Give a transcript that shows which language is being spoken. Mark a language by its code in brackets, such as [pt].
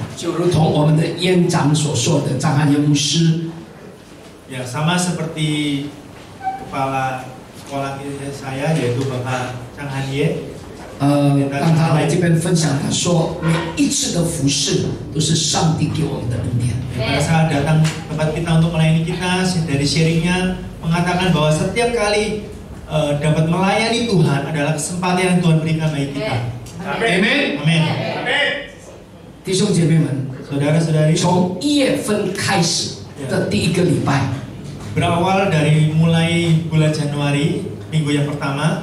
[zh] 就如同我们的院长所说的，张汉元牧师。 [id] sama seperti kepala sekolah saya yaitu Bapak Chang Han Ye。 [zh] 当他来这边分享，他说每一次的服侍都是上帝给我们的恩典。 [id] Pada saat datang tempat kita untuk melayani kita, dari sharingnya mengatakan bahwa setiap kali dapat melayani Tuhan adalah kesempatan yang Tuhan berikan bagi kita. Amin. Amin. [zh] 弟兄姐妹们， [id] saudara-saudari， [zh] 从1月份开始的第一个礼拜， [id] berawal dari mulai bulan Januari minggu yang pertama，